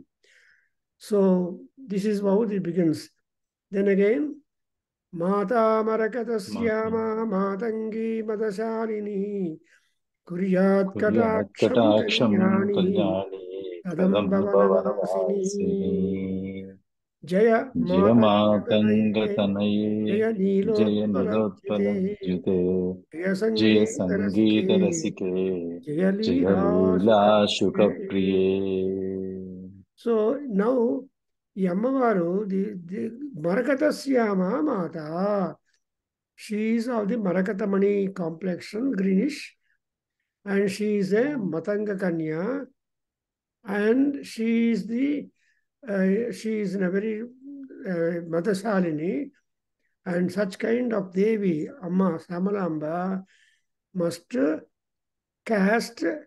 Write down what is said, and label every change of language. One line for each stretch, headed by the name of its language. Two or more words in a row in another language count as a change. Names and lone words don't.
English: So this is how it begins. Then again,
Sanskrit: माता मरकतस्य मातङ्गी मदशालिनी कुर्यात् कटाक्षम् కటాక్షం Kalyani కళ్యాణి Kadambhavanavasini కదంబవనవాసిని Jaya జయ Matanganaye మాతంగతనయే Jaya జయ Nilotpalajyate నిలోత్పలజ్యుతే Jaya జయ Sangeeta సంగీత Rasike రసికే Jaya జయ Leela లీలా Sukapriye. శుకప్రియే.
English: So now Yamavaru, the
Sanskrit: मरकतस्य माता,
English: she is of the Marakatamani complexion, greenish, and she is a
Sanskrit: मातङ्ग कन्या,
English: and she is in a very Madashalini, And such kind of Devi,
Telugu: Amma Samalamba,
English: must cast